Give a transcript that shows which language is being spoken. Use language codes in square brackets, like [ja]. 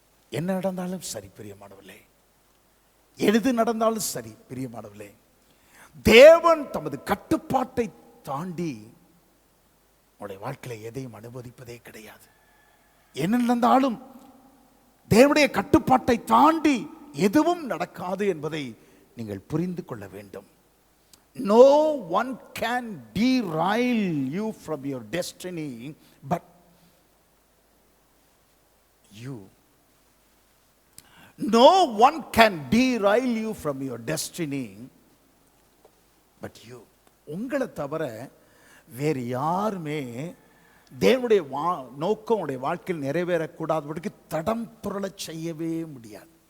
[ta] என்ன நடந்தாலும் சரி பிரியமானவர்களே, எது நடந்தாலும் சரி பிரியமானவர்களே, தேவன் தமது கட்டுப்பாட்டை தாண்டி உங்களுடைய வாழ்க்கையில எதையும் அனுமதிப்பதே கிடையாது. என்ன நடந்தாலும் தேவனுடைய கட்டுப்பாட்டை தாண்டி எதுவும் நடக்காது என்பதை நீங்கள் புரிந்து கொள்ள வேண்டும். [en] No one can derail you from your destiny but you. No one can derail you from your destiny but you. [ta] உங்களை தவிர வேறு யாருமே தேவனுடைய நோக்கம் உடைய வாழ்க்கையில் நிறைவேறக்கூடாதபடிக்கு தடம் புரள செய்யவே முடியாது.